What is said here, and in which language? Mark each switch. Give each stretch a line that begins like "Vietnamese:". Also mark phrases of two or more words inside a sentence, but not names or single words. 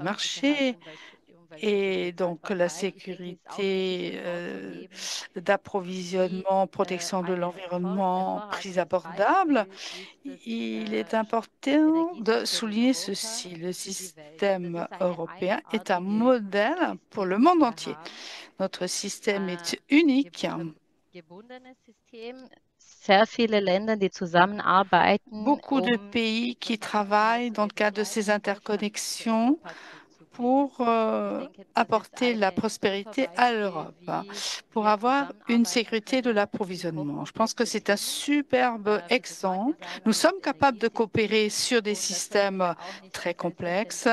German: Versorgungssicherheit,
French: marché et donc la
German: Umweltverträglichkeit, ich denke, es ist auch wichtig
French: sécurité
German: hervorzuheben, wie
French: d'approvisionnement, protection de
German: ein
French: l'environnement, prix
German: hervorragendes
French: abordable,
German: Beispiel ist das
French: il est important de
German: Energiesystem in
French: souligner
German: Europa
French: ceci. Le
German: für die Welt. Das
French: système
German: ist eine
French: européen est un
German: einmalige
French: modèle pour le
German: System, das
French: monde
German: wir
French: entier.
German: haben.
French: Notre système est unique.
German: Gebundenes System, sehr viele Länder, die zusammenarbeiten,
French: Beaucoup de pays qui travaillent dans le cadre de ces interconnexions pour apporter la prospérité à l'Europe, pour avoir une sécurité de l'approvisionnement. Je pense que c'est un superbe exemple. Nous sommes capables de coopérer sur des systèmes très complexes.